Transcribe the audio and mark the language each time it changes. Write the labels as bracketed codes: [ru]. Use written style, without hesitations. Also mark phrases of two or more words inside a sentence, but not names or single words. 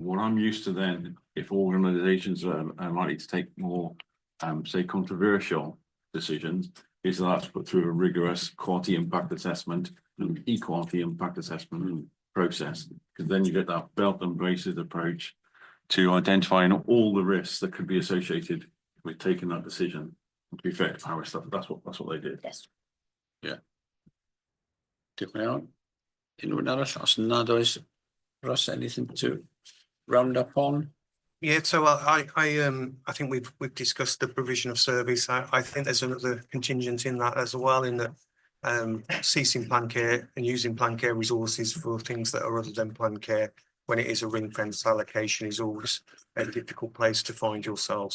[en] What I'm used to then, if organisations are likely to take more, say, controversial decisions, is that's put through a rigorous quality impact assessment and equality impact assessment process, because then you get that belt and braces approach to identifying all the risks that could be associated with taking that decision. To be fair to Paris, that's what they did. Yes. Yeah. [cy] Diolch yn fawr. Unrhyw un arall, os nad oes, Ross, [en] anything to round up on? Yeah, so I think we've discussed the provision of service. I think there's another contingent in that as well, in that ceasing plan care and using plan care resources for things that are other than plan care when it is a ring fence allocation is always a difficult place to find yourself.